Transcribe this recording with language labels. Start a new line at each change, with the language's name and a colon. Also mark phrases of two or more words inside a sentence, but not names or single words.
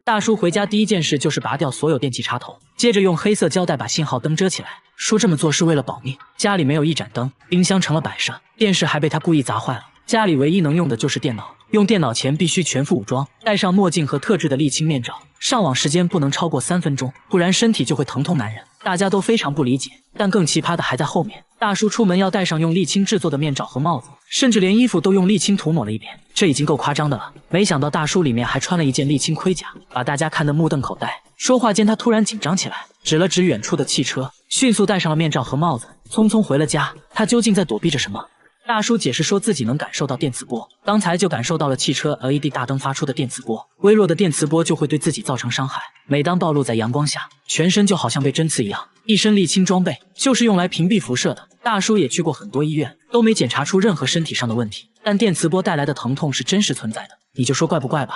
Chinese: 大叔回家第一件事就是拔掉所有電器插頭，接着用黑色膠带把信號燈遮起来，說這麼做是為了保命。家裡沒有一盞燈，冰箱成了擺設，電視還被他故意砸壞了。家裡唯一能用的就是電腦，用電腦前必須全副武裝，戴上墨鏡和特制的沥青面罩，上網時間不能超過3分鐘，不然身體就會疼痛难忍。大家都非常不理解，但更奇葩的還在後面。大叔出门要戴上用沥青制作的面罩和帽子，甚至连衣服都用沥青涂抹了一遍，這已經夠誇张的了。没想到大叔裡面還穿了一件沥青盔甲，把大家看得目瞪口呆。說話間他突然緊張起来，指了指遠處的汽車，迅速戴上了面罩和帽子，匆匆回了家。他究竟在躲避着什么？大叔解釋說自己能感受到電磁波，剛才就感受到了汽車 LED 大燈發出的電磁波，微弱的電磁波就會對自己造成傷害。每當暴露在陽光下，全身就好像被針刺一樣。一身瀝青裝備就是用來屏蔽輻射的。大叔也去過很多醫院，都沒檢查出任何身體上的問題，但電磁波帶來的疼痛是真實存在的。你就說怪不怪吧。